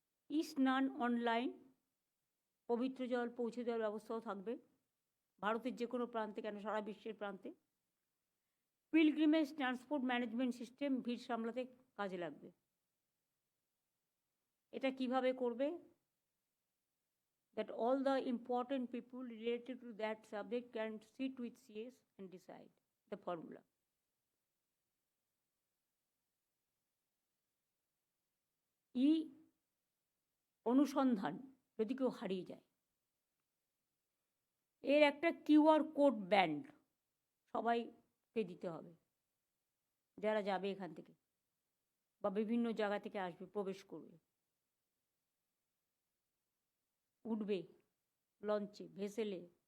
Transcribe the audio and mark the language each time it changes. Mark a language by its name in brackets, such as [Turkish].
[Bangla] ই স্নান অনলাইন পবিত্র জল পৌঁছে দেওয়ার ব্যবস্থাও থাকবে ভারতের যে কোনো প্রান্তে, কেন সারা বিশ্বের প্রান্তে। পিলগ্রিমেজ ট্রান্সপোর্ট ম্যানেজমেন্ট সিস্টেম ভিড় সামলাতে কাজে লাগবে। এটা কিভাবে করবে? [English] That all the important people related to that subject can sit with CS and decide the formula. [Bangla] ই অনুসন্ধান যদি কেউ হারিয়ে যায়, এর একটা কিউআর কোড ব্যান্ড সবাইকে দিতে হবে যারা যাবে এখান থেকে বা বিভিন্ন জায়গা থেকে আসবে, প্রবেশ করবে, উঠবে লঞ্চে, ভেসেলে।